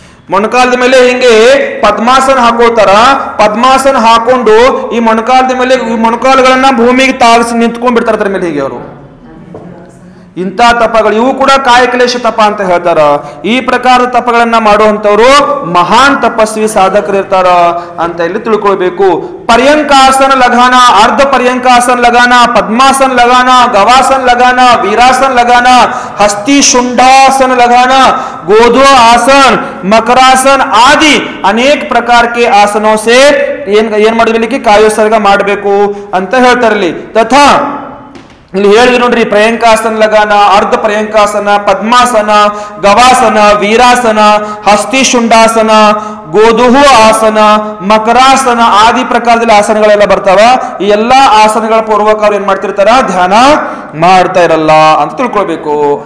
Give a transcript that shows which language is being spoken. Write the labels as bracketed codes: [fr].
[kn] ಮೊಣಕಾಲದ ಮೇಲೆ ಹಿಂಗೆ ಪದ್ಮಾಸನ ಹಾಕೊಳ್ತಾರ. ಪದ್ಮಾಸನ ಹಾಕೊಂಡು ಈ ಮೊಣಕಾಲದ ಮೇಲೆ ಈ ಮೊಣಕಾಲುಗಳನ್ನ ಭೂಮಿಗೆ ತಾಗಿಸಿ ನಿಂತ್ಕೊಂಡ್ ಬಿಡ್ತಾರ ಮೇಲೆ ಹೀಗೆ ಅವರು. ಇಂಥ ತಪಗಳು ಇವು ಕೂಡ ಕಾಯಕ್ಲೇಶ ತಪ ಅಂತ ಹೇಳ್ತಾರ. ಈ ಪ್ರಕಾರದ ತಪಗಳನ್ನ ಮಾಡುವಂತವ್ರು ಮಹಾನ್ ತಪಸ್ವಿ ಸಾಧಕರು ಇರ್ತಾರ ಅಂತ ಇಲ್ಲಿ ತಿಳ್ಕೊಳ್ಬೇಕು. [hi] पर्यंकासन लगाना, अर्ध पर्यंकासन लगाना, पद्मासन लगाना, गवासन लगाना, वीरासन लगाना, हस्ती शुंडासन लगाना, गोधो आसन, मकरासन आदि अनेक प्रकार के आसनों से [kn] ಏನ್ ಮಾಡಬೇಕು ಕಾಯೋತ್ಸರ್ಗ ಮಾಡಬೇಕು ಅಂತ ಹೇಳ್ತಾರಲ್ಲಿ. ತಥಾ ಇಲ್ಲಿ ಹೇಳಿದ್ರು ನೋಡ್ರಿ, ಪ್ರಿಯಂಕಾಸನ ಲಗಾನ, ಅರ್ಧ ಪ್ರಿಯಂಕಾಸನ, ಪದ್ಮಾಸನ, ಗವಾಸನ, ವೀರಾಸನ, ಹಸ್ತಿ ಶುಂಡಾಸನ, ಗೋಧುಹು ಆಸನ, ಮಕರಾಸನ ಆದಿ ಪ್ರಕಾರದಲ್ಲಿ ಆಸನಗಳೆಲ್ಲ ಬರ್ತಾವ. ಈ ಎಲ್ಲಾ ಆಸನಗಳ ಪೂರ್ವಕ ಅವ್ರು ಏನ್ ಮಾಡ್ತಿರ್ತಾರ, ಧ್ಯಾನ ಮಾಡ್ತಾ ಇರಲ್ಲ ಅಂತ ತಿಳ್ಕೊಳ್ಬೇಕು.